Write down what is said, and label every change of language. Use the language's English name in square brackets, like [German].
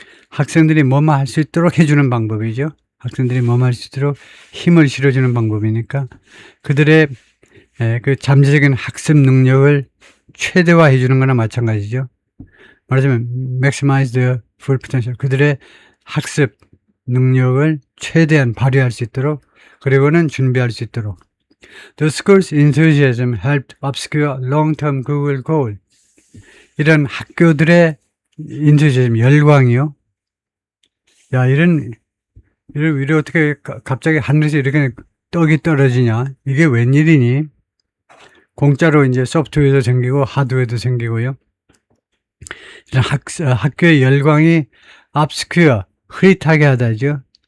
[Korean] 학생들이 뭐뭐 할 수 있도록 해주는 방법이죠. 학생들이 뭐뭐 할 수 있도록 힘을 실어주는 방법이니까 그들의 그 잠재적인 학습 능력을 최대화해 주는 거나 마찬가지죠. 말하자면 [English] maximize the full potential, [Korean] 그들의 학습 능력을 최대한 발휘할 수 있도록, 그리고는 준비할 수 있도록. [English] The school's enthusiasm helped obscure long-term Google goal. [Korean] 이런 학교들의 enthusiasm, 열광이요. 야, 이런 어떻게 갑자기 하늘에서 이렇게 떡이 떨어지냐? 이게 웬일이니? 공짜로 이제 소프트웨어도 생기고 하드웨어도 생기고요. 이런 학교의 열광이 obscure, 흐릿하게 하다죠.